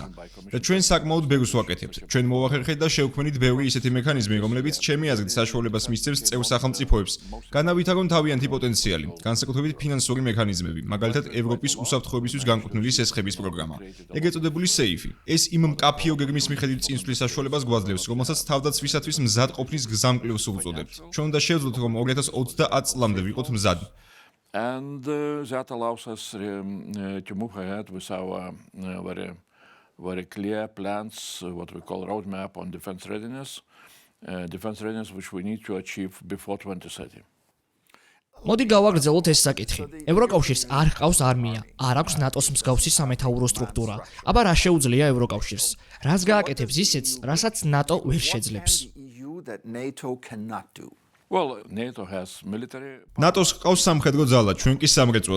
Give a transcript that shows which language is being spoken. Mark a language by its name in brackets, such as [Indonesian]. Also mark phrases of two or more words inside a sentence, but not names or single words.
[Georgian] და ჩვენ საკმაოდ ბევრს ვაკეთებთ. ჩვენ მოვახერხეთ და შევქმნით ბევრი ისეთი მექანიზმი, რომლებიც ჩემი აზრით საშუალებას მისცემს წევრ სახელმწიფოებს განავითარონ თავიანთი პოტენციალი. განსაკუთრებით ფინანსური მექანიზმები, მაგალითად ევროპის უსაფრთხოებისთვის განკუთვნილი სესხების პროგრამა. ეგრეთ წოდებული სეიფი. ეს იმ მკაფიო გეგმის მიხედვით წინსვლის საშუალებას გვაძლევს, რომელსაც თავდაცვისათვის მზად ყოფნის გზამკვლევს უწოდებთ. ჩვენ უნდა შევძლოთ, რომ 2030 წლამდე ვიყოთ მზად. [English] And that allows us to move ahead with our very clear plans, what we call roadmap on defense readiness, which we need to achieve before 2030. [Georgian] მოდი გავაგრძელოთ ეს საკითხი. ევროკავშირს არ ჰყავს არმია, არ აქვს ნატოს მსგავსი სამეთაურო სტრუქტურა. აბა რა შეუძლია ევროკავშირს? რას გააკეთებს ისეთს, რასაც ნატო ვერ შეძლებს? ნატოს ჰყავს სამხედრო ძალა, ჩვენ კი სამრეწველო.